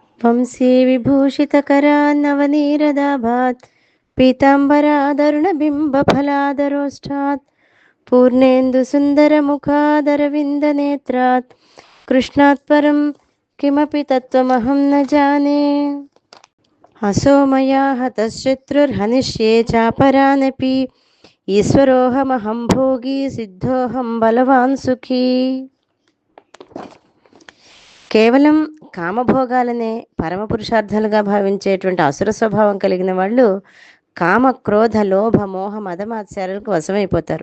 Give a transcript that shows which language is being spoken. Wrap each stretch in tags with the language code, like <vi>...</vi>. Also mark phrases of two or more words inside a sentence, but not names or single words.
<sa>వంశీ విభూషితకరాన్నవనీరదాభాత్ పీతాంబరాదరుణబింబఫలాదరోష్టాత్ పూర్ణేन्दुसुन्दरमुखादरविन्दनेत्रात् कृष्णात् परं किमपि तत्त्वमहं न जाने। असो मया हतशत्रुर्हनिष्ये चापरानपि ఈశ్వరోహమహం భోగి సిద్ధోహం బలవాన్ సుఖీ.</sa> <te>కేవలం కామభోగాలనే పరమ పురుషార్థాలుగా భావించేటువంటి అసుర స్వభావం కలిగిన వాళ్ళు కామ క్రోధ లోభ మోహ మదమాత్సర్యాలకు వశమైపోతారు.</te>